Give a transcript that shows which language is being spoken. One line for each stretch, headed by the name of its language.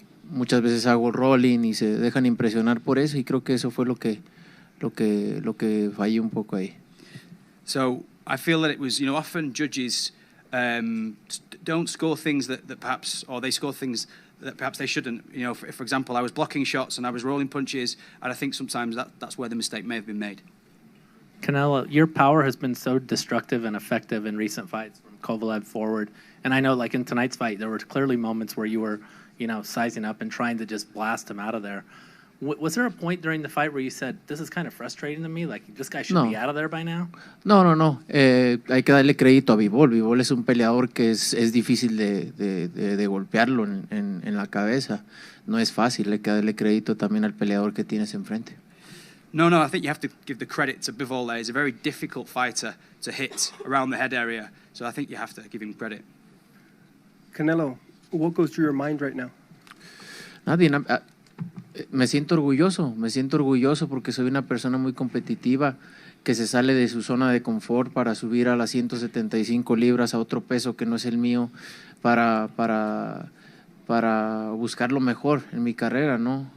Spanish: Muchas veces hago rolling y se dejan impresionar por eso y creo que eso fue lo que fallé un poco ahí.
English: So I feel that it was, you know, often judges don't score things that perhaps, or they score things that perhaps they shouldn't. You know, for example, I was blocking shots and I was rolling punches, and I think sometimes that's where the mistake may have been made. Canelo, your power has been so destructive and effective in recent fights from Kovalev forward. And I know, like in tonight's fight, there were clearly moments where you were, you know, sizing up and trying to just blast him out of there. Was there a point during the fight where you said, this is kind of frustrating to me, like this guy should be out of there by now?
Spanish: No. Hay que darle crédito a Bivol. Bivol es un peleador que es difícil de golpearlo en la cabeza. No es fácil, hay que darle crédito también al peleador que tienes enfrente.
English: No, I think you have to give the credit to Bivol there. He's a very difficult fighter to hit around the head area, so I think you have to give him credit. Canelo, what goes through your mind right now?
Spanish: Me siento orgulloso porque soy una persona muy competitiva que se sale de su zona de confort para subir a las 175 libras a otro peso que no es el mío para buscar lo mejor en mi carrera, ¿no?